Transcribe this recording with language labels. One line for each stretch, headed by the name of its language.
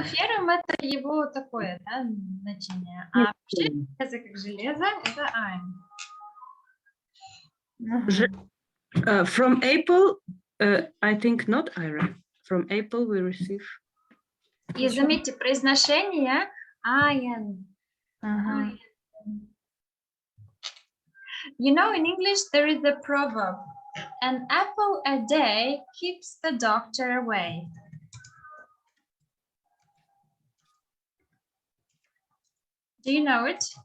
Russian: Ну, ферум это его такое, да, значение. А вообще железо как железо, это iron.
English: From apple, I think not iron. From apple we receive.
Russian: И заметьте, произношение iron.
English: You know, in English there is a proverb: an apple a day keeps the doctor away. Do you know it?